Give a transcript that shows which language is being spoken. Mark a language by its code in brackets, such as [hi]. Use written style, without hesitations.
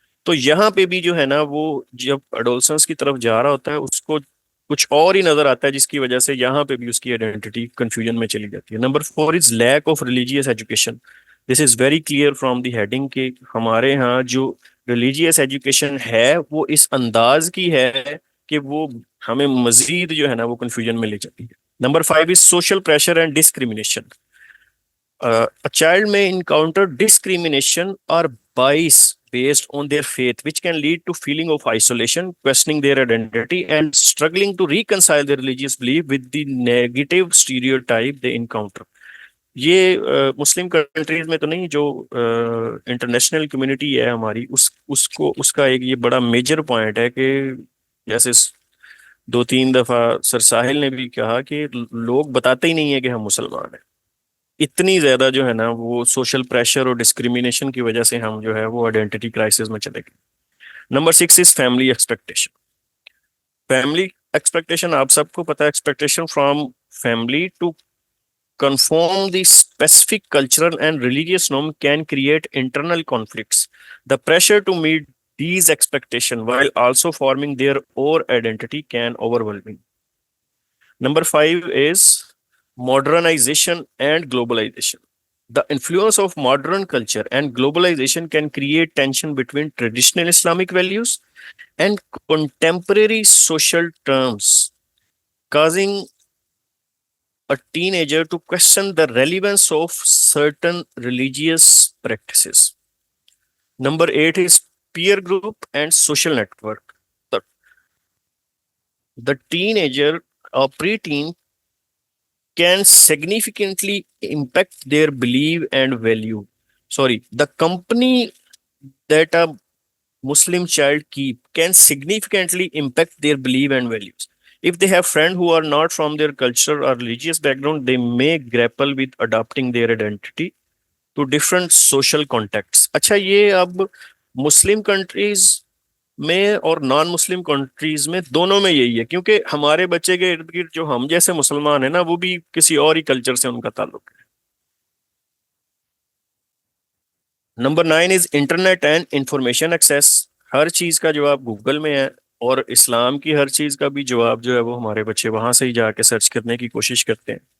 [ur] تو یہاں پہ بھی جو ہے نا وہ جب اڈولسنس کی طرف جا رہا ہوتا ہے اس کو کچھ اور ہی نظر آتا ہے، جس کی وجہ سے یہاں پہ بھی اس کی آئیڈینٹی کنفیوژن میں چلی جاتی ہے. [en] Number 4 is lack of religious education. This is very clear from the heading [ur] کہ ہمارے ہاں جو ریلیجیس ایجوکیشن ہے وہ اس انداز کی ہے کہ وہ ہمیں مزید جو ہے نا وہ کنفیوژن میں لے جاتی ہے. [en] Number 5 is social pressure and discrimination. A child may encounter discrimination or bias based on their faith, which can lead to feeling of isolation, questioning their identity, and struggling to reconcile their religious belief with the negative stereotype they encounter. [ur] یہ مسلم countries میں تو نہیں، جو international community ہے ہماری، اس کا ایک یہ بڑا میجر پوائنٹ ہے کہ جیسے 2-3 دفعہ سر ساحل نے بھی کہا کہ لوگ بتاتے ہی نہیں ہے کہ ہم مسلمان ہیں. اتنی زیادہ جو ہے نا وہ سوشل پریشر اور ڈسکریمنیشن کی وجہ سے ہم جو ہے وہ آئیڈینٹی کرائسس میں چلے گئے. [en] Number 6 is family expectation. Family expectation [ur] آپ سب کو پتا ہے, [en] Expectation from family to conform the specific cultural and religious norm can create internal conflicts. The pressure to meet these expectations while also forming their own identity can overwhelming. Number 5 is modernization and globalization. The influence of modern culture and globalization can create tension between traditional Islamic values and contemporary social terms, causing a teenager to question the relevance of certain religious practices. Number 8 is peer group and social network. The, the teenager or preteen can significantly impact their belief and value. Sorry, the company that a Muslim child keep can significantly impact their belief and values. If they have friends who are not from their culture or religious background, they may grapple with adopting their identity to different social contexts. [ur] اچھا یہ اب مسلم countries میں اور نان مسلم countries میں دونوں میں یہی ہے, کیونکہ ہمارے بچے کے ارد گرد جو ہم جیسے مسلمان ہیں نا وہ بھی کسی اور ہی کلچر سے ان کا تعلق ہے. [en] Number 9 is internet and information access. [ur] ہر چیز کا جواب گوگل میں ہے, اور اسلام کی ہر چیز کا بھی جواب جو ہے وہ ہمارے بچے وہاں سے ہی جا کے سرچ کرنے کی کوشش کرتے ہیں.